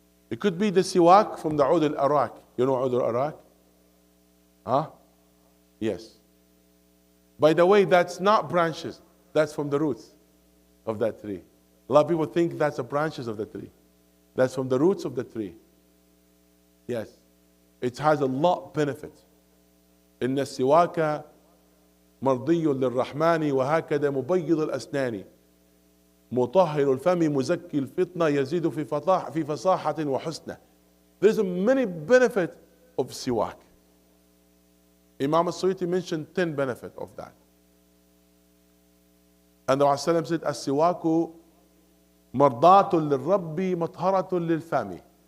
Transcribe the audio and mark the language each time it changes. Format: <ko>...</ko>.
<en>It could be the siwak from the Ud al-Arak. You know Ud al-Arak? Huh? Yes. By the way, that's not branches. That's from the roots of that tree. A lot of people think that's the branches of the tree. That's from the roots of the tree. Yes. It has a lot of benefits.</en> <ar>إن السواك مرضي للرحمن وهكذا مبيض الأسنان مطهر الفم مزكي الفطنة يزيد في فصاحة وحسنة.</ar> <en>There's a many benefits of siwak. Imam al-Suyuti mentioned 10 benefits of that. And the Prophet said,</en> <ar>السواك مرضاة للرب مطهرة للفم.</ar>